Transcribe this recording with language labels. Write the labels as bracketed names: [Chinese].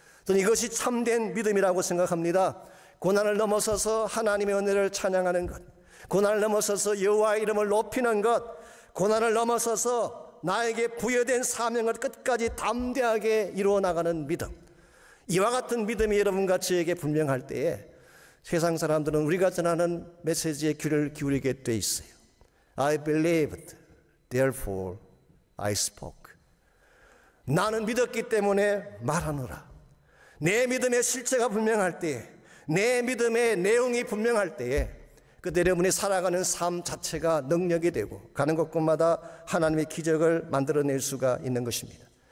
[Korean] 저는 이것이 참된 믿음이라고 생각합니다. 고난을 넘어서서 하나님의 은혜를 찬양하는 것, 고난을 넘어서서 여호와의 이름을 높이는 것, 고난을 넘어서서 나에게 부여된 사명을 끝까지 담대하게 이루어 나가는 믿음. 이와 같은 믿음이 여러분과 저에게 분명할 때에 세상 사람들은 우리가 전하는 메시지에 귀를 기울이게 돼 있어요. [English] I believed, therefore I spoke. [Korean] 나는 믿었기 때문에 말하노라. 내 믿음의 실체가 분명할 때에, 내 믿음의 내용이 분명할 때에 그때 여러분이 살아가는 삶 자체가 능력이 되고 가는 곳곳마다 하나님의 기적을 만들어낼 수가 있는 것입니다.